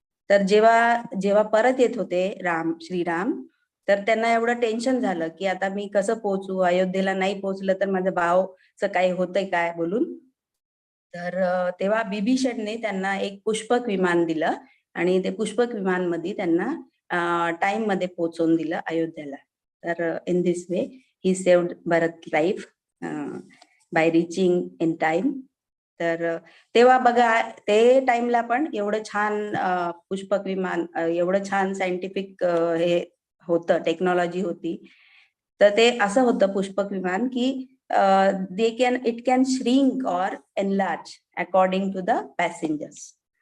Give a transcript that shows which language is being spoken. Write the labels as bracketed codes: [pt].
[mr] तर जेव्हा परत येत होते श्रीराम, तर त्यांना एवढं टेन्शन झालं की आता मी कसं पोहोचू, अयोध्येला नाही पोहोचलं तर माझ्या भावचं काही होतंय काय बोलून. तर तेव्हा बिभीषणने त्यांना एक पुष्पक विमान दिलं आणि ते पुष्पक विमान मध्ये त्यांना टाइम मध्ये पोहोचवून दिलं अयोध्येला. [en] तर in this way he saved Bharat life by reaching in time. [mr] तर तेव्हा बघा ते टाइमला पण एवढं छान पुष्पक विमान, एवढं छान सायंटिफिक हे होतं, टेक्नॉलॉजी होती. तर ते असं होतं पुष्पक विमान की [en] It can shrink or enlarge according to the passengers.